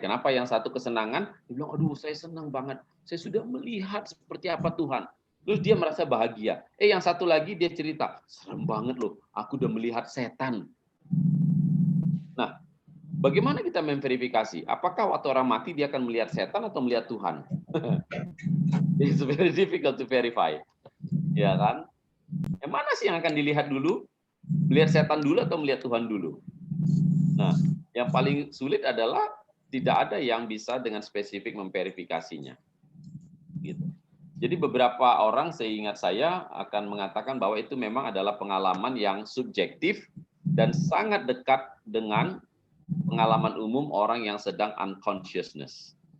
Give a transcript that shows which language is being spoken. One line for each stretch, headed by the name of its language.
Indonesian: Kenapa yang satu kesenangan, dia bilang, aduh saya senang banget, saya sudah melihat seperti apa Tuhan. Terus dia merasa bahagia. Yang satu lagi dia cerita, serem banget loh, aku udah melihat setan. Nah, bagaimana kita memverifikasi? Apakah waktu orang mati dia akan melihat setan atau melihat Tuhan?
English: It's very difficult to verify.
Indonesian: Ya kan? Yang mana sih yang akan dilihat dulu? Melihat setan dulu atau melihat Tuhan dulu? Nah, yang paling sulit adalah tidak ada yang bisa dengan spesifik memverifikasinya. Gitu. Jadi beberapa orang seingat saya akan mengatakan bahwa itu memang adalah pengalaman yang subjektif dan sangat dekat dengan pengalaman umum orang yang sedang unconsciousness.